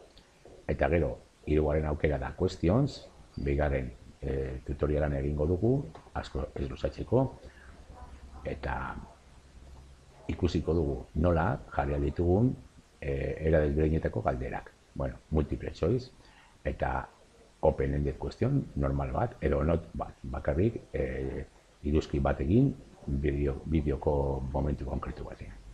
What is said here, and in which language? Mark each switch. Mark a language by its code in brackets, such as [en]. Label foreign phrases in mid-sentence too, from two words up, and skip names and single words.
[eu] Eta gero, hirugarren aukera da questions, bigarren tutorialan egingo dugu, asko ez luzatzeko, eta ikusiko dugu nola jarri ditugun era desberdinetako galderak. Bueno, [en] multiple choice, [eu] eta [en] open-ended question, [eu] normal bat, edo not bat, bakarrik iruzki bat egin bideoko momentu konkretu batean.